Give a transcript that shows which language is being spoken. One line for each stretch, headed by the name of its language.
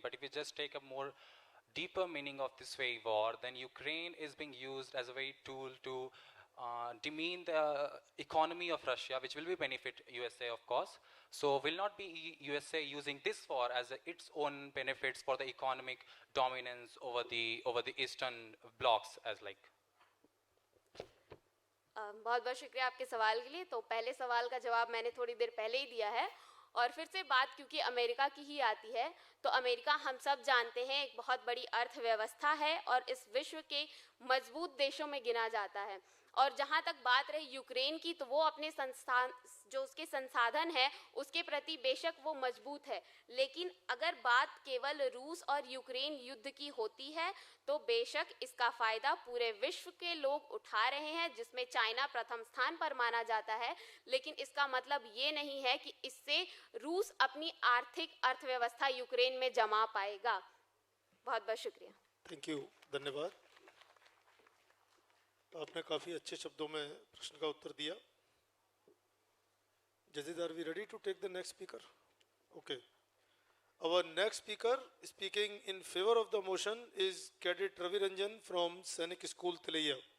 English: But if you just take a more deeper meaning of this very war, then Ukraine is being used as a very tool to demean the economy of Russia, which will be benefit USA, of course. So will not be USA using this war as its own benefits for the economic dominance over the Eastern blocs as like.
Hindi: बहुत बहुत शुक्रिया आपके सवाल के लिए। तो पहले सवाल का जवाब मैंने थोड़ी देर पहले ही दिया है, और फिर से बात क्योंकि अमेरिका की ही आती है, तो अमेरिका हम सब जानते हैं एक बहुत बड़ी अर्थव्यवस्था है और इस विश्व के मजबूत देशों में गिना जाता है। और जहाँ तक बात रही यूक्रेन की, तो वो अपने संस्थान जो उसके संसाधन है उसके प्रति बेशक वो मजबूत है, लेकिन अगर बात केवल रूस और यूक्रेन युद्ध की होती है तो बेशक इसका फ़ायदा पूरे विश्व के लोग उठा रहे हैं, जिसमें चाइना प्रथम स्थान पर माना जाता है। लेकिन इसका मतलब ये नहीं है कि इससे रूस अपनी आर्थिक अर्थव्यवस्था यूक्रेन में जमा पाएगा। बहुत बहुत शुक्रिया। थैंक यू, धन्यवाद। आपने काफ़ी अच्छे शब्दों में प्रश्न का उत्तर दिया।
English: Judges, are we ready to take the next speaker? Okay. Our next speaker speaking in favor of the motion is Cadet Ravi Ranjan from Sainik School, Tilaiya.